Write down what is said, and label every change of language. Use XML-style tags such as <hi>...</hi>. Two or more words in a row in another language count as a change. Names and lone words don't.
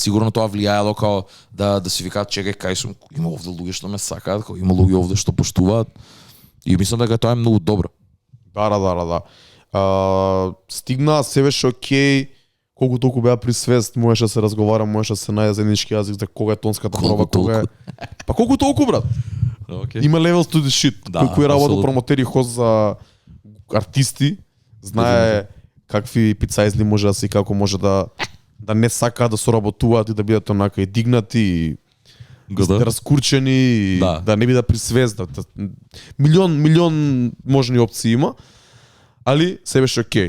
<mk>Сигурно тоа влијаело као да си викаат чекај кај сум, има овде луѓе што ме сакаат, као има луѓе овде што поштуваат. И мислам дека тоа е многу добро. Да. Стигна, се беше окей, колку толку беа при свест, можеше да се разговара, можеше да се најде заеднички јазик за кога е тонската проба, кога е. Па колку толку, брат? Okay. Има</mk> <en>levels to the shit.</en> <mk>Да, Кој е работил апсолутно. промотери хост за артисти, знае какви пицаизли може да се и како може да не сакаат да соработуваат и да бидат онака и дигнати и раскурчени и да не бидат при свест. Милион можни опции има. Али се беше окей.</mk>